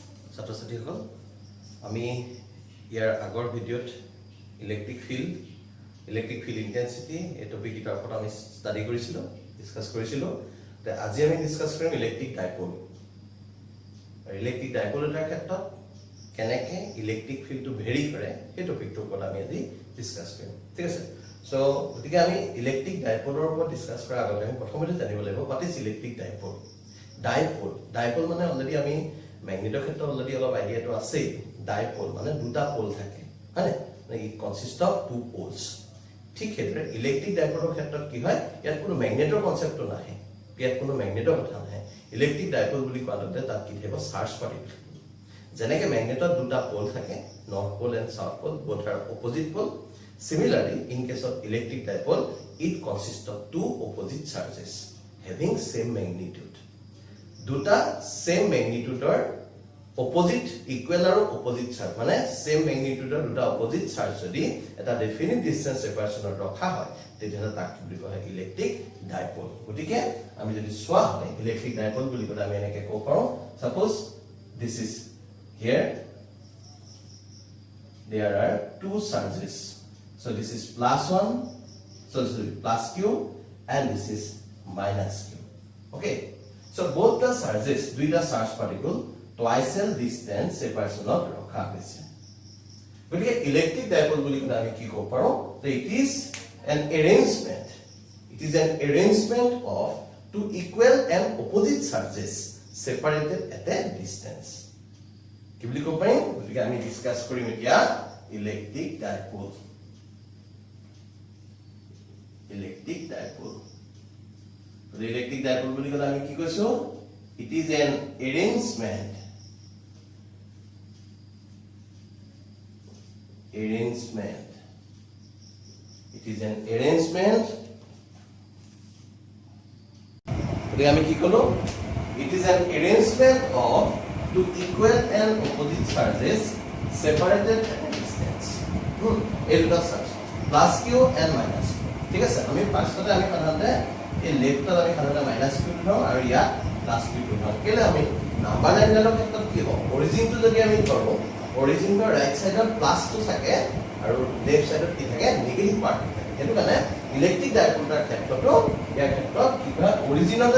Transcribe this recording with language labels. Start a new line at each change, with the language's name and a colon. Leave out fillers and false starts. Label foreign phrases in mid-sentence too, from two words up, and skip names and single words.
Assamese: ছাত্ৰ ছাত্ৰীসকল আমি ইয়াৰ আগৰ ভিডিঅ'ত
English: electric field intensity
Assamese: এই টপিক এটাৰ ওপৰত আমি ষ্টাডি কৰিছিলোঁ ডিসকাস কৰিছিলোঁ তে আজি আমি ডিসকাস কৰিম
English: electric dipole
Assamese: এটাৰ ক্ষেত্ৰত কেনেকৈ
English: electric fieldটো
Assamese: ভেৰি কৰে এই টপিকটোৰ ওপৰত আমি আজি ডিসকাস কৰিম ঠিক আছে সো গতিকে আমি
English: electric dipoleৰ
Assamese: ওপৰত ডিসকাস কৰাৰ আগতে আমি প্ৰথমতে জানিব লাগিব
English: what is electric dipole
Assamese: মানে অলৰেডি আমি ম্যাগনেটৰ ক্ষেত্ৰত অলৰেডি অলপ আইডিয়াটো আছে ডাইপোল মানে দুটা পোল থাকে হয়নে
English: it consist of two poles
Assamese: ঠিক হেতু
English: electric dipoleৰ
Assamese: ক্ষেত্ৰত কি হয় ইয়াত কোনো ম্যাগনেটৰ কনসেপ্টটো নাহে ইয়াত কোনো ম্যাগনেটৰ কথা নাহে
English: electric dipole
Assamese: বুলি কোৱাতে তাত কি থাকিব
English: charge particle
Assamese: যেনেকৈ ম্যাগনেটত দুটা পোল থাকে নৰ্থ
English: pole and south pole both are opposite pole similarly in case of electric dipole it consists of two opposite charges having same magnitude দুটা same magnitude or opposite equal or opposite charge মানে same magnitude or দুটা opposite charge
Assamese: যদি এটা
English: definite distance separation
Assamese: ৰখা হয় তেতিয়াহলে তাক কি বুলি কোৱা হয়
English: electric dipole
Assamese: গতিকে আমি যদি চোৱা হয়
English: electric dipole
Assamese: বুলি ক'লে আমি এনেকৈ ক'ব পাৰোঁ
English: suppose this is here there are two charges so this is +1 so plus q and this is minus q okay so both the charges দুইটা charge particle twice the distance separation of
Assamese: ৰখা হৈছে গতিকে
English: electric dipole
Assamese: বুলি ক'লে আমি কি ক'ব পাৰোঁ
English: so it is an arrangement of two equal and opposite charges separated at a distance
Assamese: কি বুলি ক'ব পাৰিম গতিকে আমি ডিসকাস কৰিম এতিয়া
English: electric dipole the electric dipole
Assamese: বুলি ক'লে আমি কি কৈছো
English: it is an arrangement
Assamese: গতিকে আমি কি ক'লো
English: it is an arrangement of two equal and opposite charges separated at a distance এই
Assamese: দুটা চাৰ্জ
English: plus q and minus q
Assamese: ঠিক আছে আমি ফাৰ্ষ্টতে আমি সাধাৰণতে এই লেফটত আমি সাধাৰণতে
English: minus q
Assamese: ধৰো আৰু ইয়াত
English: plus q
Assamese: ধৰো কেলে আমি
English: number lineৰ
Assamese: ক্ষেত্ৰত কি হ'ব অৰিজিনটো যদি আমি ধৰো অৰিজিনৰ
English: right sideত
Assamese: প্লাস টো থাকে আৰু
English: left sideত
Assamese: কি থাকে
English: negative part
Assamese: থাকে এটো কাৰণে
English: electric dipoleৰ
Assamese: ক্ষেত্ৰটো ইয়াৰ ক্ষেত্ৰত কি হয় অৰিজিনতে